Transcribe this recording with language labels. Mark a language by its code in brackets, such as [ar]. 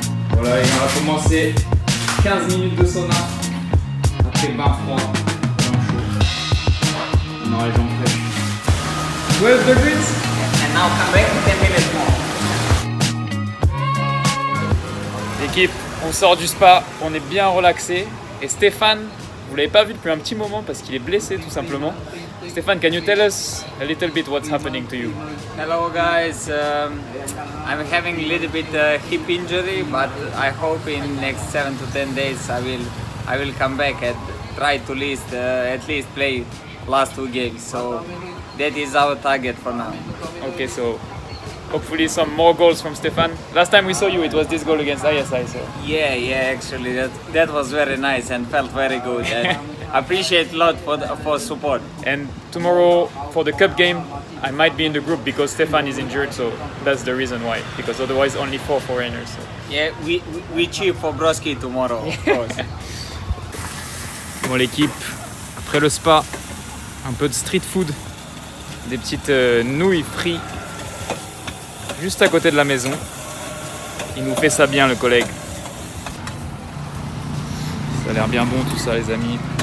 [fr] Voilà, et on va commencer 15 minutes de sauna. Après bain froid, bain chaud. On aura les jambes fraîches. 12 degrees. [en] And now come back 10 minutes more. [fr] L'équipe, on sort du spa, on est bien relaxé. Et Stéphane, vous l'avez pas vu depuis un petit moment parce qu'il est blessé tout simplement. [en] Stéphane, can you tell us a little bit what's happening to you? Hello guys, I'm having a little bit hip injury, but I hope in next 7 to 10 days I will come back and try to at least play last 2 games. So that is our target for now. Okay, so hopefully some more goals from Stéphane. Last time we saw you, it was this goal against ISI. So. Yeah, actually that was very nice and felt very good. And appreciate a lot for support. And tomorrow for the cup game, I might be in the group because Stéphane is injured, so that's the reason why. Because otherwise only 4 foreigners. So. Yeah, we cheer for Broski tomorrow, of course. [fr] Bon l'équipe, après le spa, un peu de street food, des petites nouilles frites juste à côté de la maison. Il nous fait ça bien le collègue. Ça a l'air bien bon tout ça les amis.